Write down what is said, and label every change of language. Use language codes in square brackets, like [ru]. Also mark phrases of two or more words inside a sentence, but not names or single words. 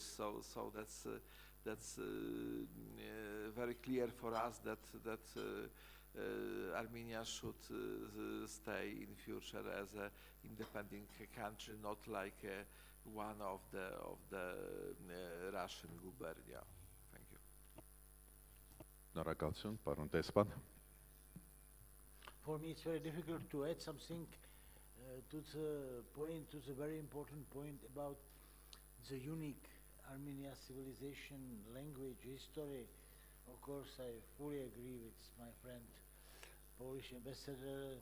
[en] So that's very clear for us that Armenia should stay in future as an independent country, not like one of the Russian gubernia. Thank you. [hy] Շնորհակալություն, պարոն դեսպան։ [en] For me, it's very difficult to add something to the very important point about the unique Armenia civilization, language, history. Of course, I fully agree with my friend, Polish ambassador.